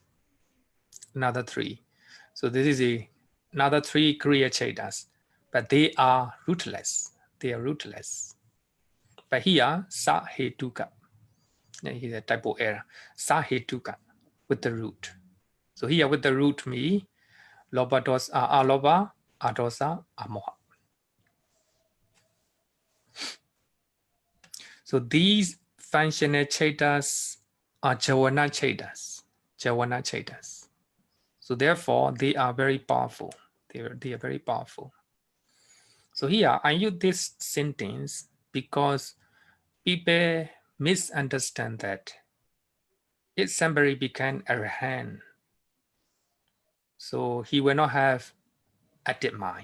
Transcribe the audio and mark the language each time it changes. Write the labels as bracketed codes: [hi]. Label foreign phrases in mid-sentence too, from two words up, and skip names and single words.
[en] So this is another 3 [pa] Kriya Chaitas, [en] but they are rootless. But here, Sa Hetuka. Here's a typo error. Sa Hetuka with the root. So here with the root me, [pa] Loba dosa aloba, adosa amoha. [en] So these functional chaitas are [pa] javana chaitas. [en] So therefore, they are very powerful. They are very powerful. So here I use this sentence because people misunderstand that if somebody became arahant, so he will not have active mind.